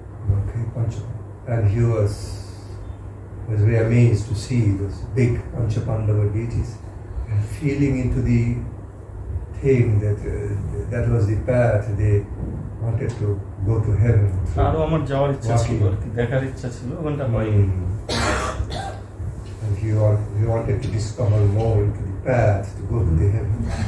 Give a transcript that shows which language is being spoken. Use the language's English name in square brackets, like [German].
[English] Okay, Pancha, and he was very amazed to see those big Pancha Pandava deities and feeling into the thing that that was the path they wanted to go to heaven. [Bangla] আরো আমার যাওয়ার ইচ্ছা ছিল, আর কি দেখার ইচ্ছা ছিল, ওখানটা হয়নি। [English] And he wanted to discover more into the path to go to the heaven.